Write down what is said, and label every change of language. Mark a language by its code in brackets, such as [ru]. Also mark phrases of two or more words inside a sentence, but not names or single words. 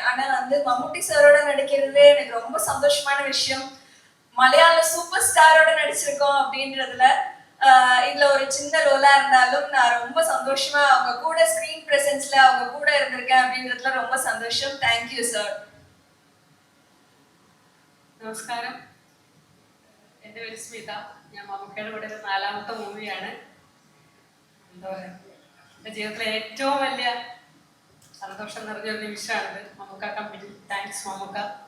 [ta] ஆனா மம்முட்டி சாரோட நடிக்கிறது எனக்கு ரொம்ப சந்தோஷமான விஷயம். மலையாள [en] super star [ta] நடிச்சிருக்கோம் அப்படின்றதுல இதுல ஒரு சின்ன ரோலா இருந்தாலும் நான் ரொம்ப சந்தோஷமா அவங்க கூட [en] screen presence [ta] அவங்க கூட இருந்திருக்கேன் அப்படின்றதுல ரொம்ப சந்தோஷம். [en] thank you sir. [ml] നമസ്കാരം, എൻ്റെ പേര് സ്മിത. ഞാൻ മമ്മൂക്കയുടെ കൂടെ ഒരു 4ാമത്തെ മൂവിയാണ്. എന്താ പറയുക, എൻ്റെ ജീവിതത്തിലെ ഏറ്റവും വലിയ സന്തോഷം നിറഞ്ഞൊരു നിമിഷമാണിത്. മമ്മൂക്ക കമ്പനി. താങ്ക്സ് മമ്മൂക്ക.